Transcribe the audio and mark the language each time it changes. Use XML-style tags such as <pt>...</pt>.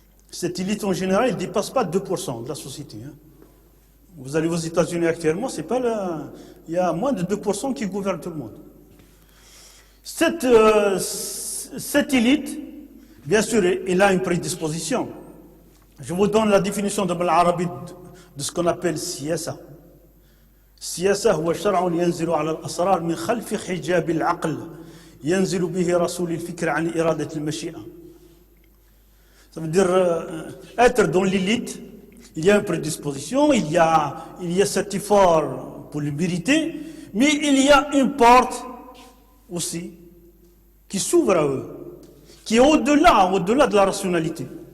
<fr>Cette élite, en général, elle ne dépasse pas 2% de la société. Hein? Vous allez aux États-Unis actuellement, c'est pas il y a moins de 2% qui gouvernent tout le monde. Cette élite, bien sûr, elle a une prédisposition. Je vous donne la définition de l'Arabi de ce qu'on appelle siyasa.</fr> <ar>Siyasa, هو شرع ينزل على الأسرار من خلف حجاب العقل ينزل به رسول الفكر عن إرادة المشيئة.</ar> <fr>Ça veut dire être dans l'élite. Il y a une prédisposition, il y a cet effort pour le mériter, mais il y a une porte aussi qui s'ouvre à eux, qui est au-delà de la rationalité.</fr>